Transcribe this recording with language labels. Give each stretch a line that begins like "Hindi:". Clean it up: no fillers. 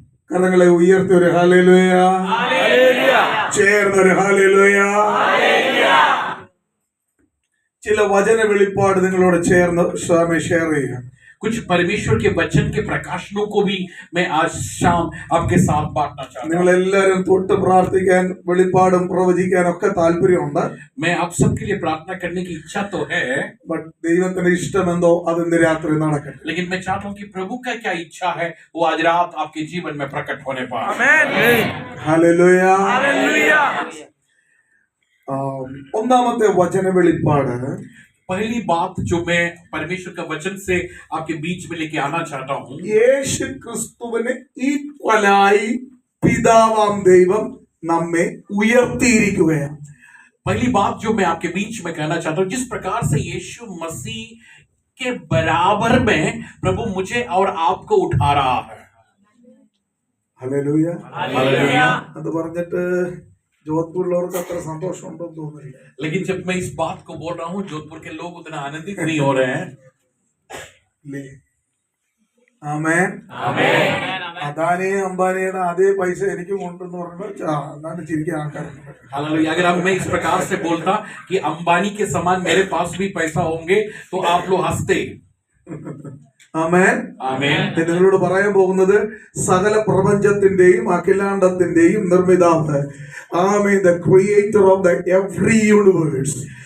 Malayalam: കരങ്ങളെ ഉയർത്തി ഒരു ഹല്ലേലൂയ, ചേർന്നൊരു ഹല്ലേലൂയ। ചില വചന വെളിപ്പാട് നിങ്ങളോട് ചേർന്ന് ഷെയർ ചെയ്യാം।
Hindi: कुछ परमेश्वर के वचन के प्रकाशनों को भी मैं आज शाम आपके साथ बांटना चाहता हूँ।
Malayalam: നിങ്ങൾ എല്ലാവരും തൊട്ട് പ്രാർത്ഥിക്കാൻ വെളിപ്പാടും പ്രവചിക്കാനും ഒക്കെ താല്പര്യമുണ്ട്।
Hindi: मैं आप सबके लिए प्रार्थना करने की इच्छा तो है,
Malayalam: ബട്ട് ദൈവത്തിന്റെ ഇഷ്ടമെന്തോ അത് ഇന്ന് രാത്രി നടക്കട്ടെ।
Hindi: लेकिन मैं चाहता हूँ कि प्रभु का क्या इच्छा है वो आज रात आपके जीवन में प्रकट होने पाए।
Malayalam: ഹല്ലേലൂയ।
English: Hallelujah.
Malayalam: ഒന്നാമത്തെ വചന വെളിപ്പാട്
Hindi: पहली बात जो मैं परमेश्वर का वचन से आपके बीच में लेके आना चाहता हूँ,
Malayalam: യേശു ക്രിസ്തുവിന് ഈക്വലായി പിതാവാം ദൈവം നമ്മെ ഉയർത്തിയിരിക്കുകയാണ്।
Hindi: पहली बात जो मैं आपके बीच में कहना चाहता हूँ, जिस प्रकार से यीशु मसीह के बराबर में प्रभु मुझे और आपको उठा रहा है।
Malayalam: ഹല്ലേലൂയ।
English: Hallelujah.
Malayalam: അത് പറഞ്ഞിട്ട് ജോധ്പൂരിലുള്ളവർക്ക് അത്ര സന്തോഷമുണ്ടോ തോന്നില്ല.
Hindi: लेकिन जब मैं इस बात को बोल रहा हूँ, जोधपुर के लोग उतना आनंदित नहीं हो रहे हैं.
Malayalam: ആമേൻ. അദാനിയും അംബാനിയുടെ അതേ പൈസ എനിക്കും കൊണ്ടെന്ന് പറഞ്ഞാൽ അതാണ് ചിരിക്കാൻ ആൾക്കാരുണ്ട്.
Hindi: हालेलुया. अगर अब मैं इस प्रकार से बोलता कि अंबानी के समान मेरे पास भी पैसा होंगे तो आप लोग हंसते.
Malayalam: ആമേൻ. ആമേൻ. നിങ്ങളോട് പറയാൻ പോകുന്നത് സകല പ്രപഞ്ചത്തിന്റെയും അഖിലാണ്ടത്തിന്റെയും നിർമ്മിതാവ്, ആമേൻ,
English: the creator of the every universe,